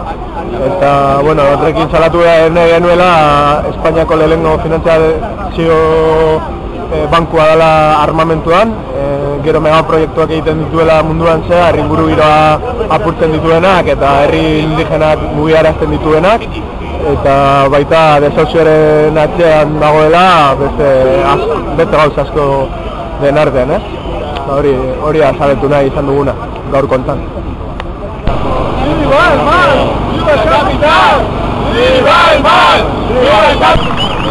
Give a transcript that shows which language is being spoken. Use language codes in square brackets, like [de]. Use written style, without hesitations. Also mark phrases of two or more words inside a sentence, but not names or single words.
[eu] Eta, bueno, horrekin salatu nahi genuela Espainiako lehenengo finantzazio bankua dela armamentuan, gero megaproiektuak egiten dituela munduan zehar, inguru giroa apurtzen dituenak eta herri indigenak mugiarazten dituenak, eta baita desauzioaren atzean dagoela beste gauz asko den artean, hori azaletu nahi izan duguna, gaur kontan. [es] ¡Viva el mal! ¡Viva el capital! ¡Viva el mal! ¡Viva el capital!